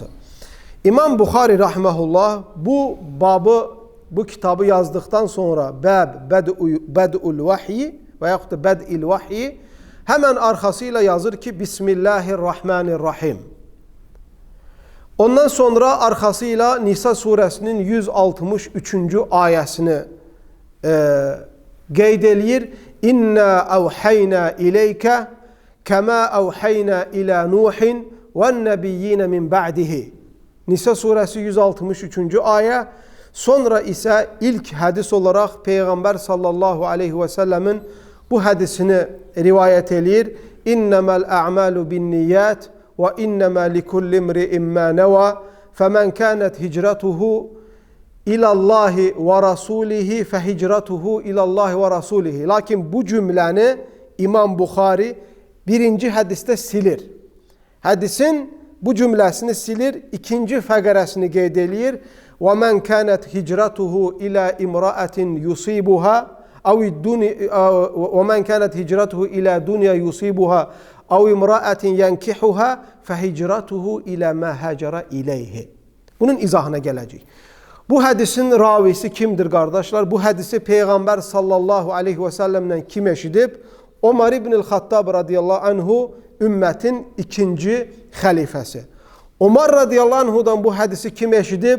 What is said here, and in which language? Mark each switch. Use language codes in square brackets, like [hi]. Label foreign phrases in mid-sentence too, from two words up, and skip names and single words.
[az] İmam Buxari rahimehullah bu babı, bu kitabı yazdıktan sonra Bəd'ul Vahiy və yaxud da Bəd'il Vahiy [tr] hemen arkasıyla [az] yazır ki Bismillahirrahmanirrahim. Ondan sonra arkasıyla Nisa suresinin 163. ayəsini qeyd eləyir. [ar] إنا أوحينا إليك كما أوحينا إلى نوح والنبيين من بعده. [az] Nisa suresi 163. ayə. Sonra isə ilk hədis olaraq Peyğəmbər [ar] صلى الله عليه وسلم [az] bu hədisini rivayət eləyir. [ar] إنما الأعمال بالنيات وإنما لكل امرئ ما نوى فمن كانت هجرته إلى الله ورسوله فهجرته إلى الله ورسوله. [az] Lakin bu cümləni İmam Buxari birinci hədisdə silir. Hədisin bu cümləsini silir, ikinci fəqərəsini qeyd eləyir. [ar] وَمَنْ كَانَتْ هِجْرَتُهُ إِلَى إِمْرَأَةٍ يُصِيبُهَا وَمَنْ كَانَتْ هِجْرَتُهُ إِلَى دُنْيَا يُصِيبُهَا أَوْ إِمْرَأَةٍ يَنْكِحُهَا فَهِجْرَتُهُ إِلَى مَا هَاجَرَ إِلَيْهِ. [az] Bunun izahına gələcək. Bu hədisin ravisi kimdir qardaşlar? Bu hədisi Peyğəmbər [ar] صلى الله عليه وسلم [az] kim eşidib? Ömər ibn-i Xattab [ar] رضي الله عنه [az] ümmətin ikinci xəlifəsi. Ömər [ar] رضي الله عنه [az] bu hədisi kim eşidib?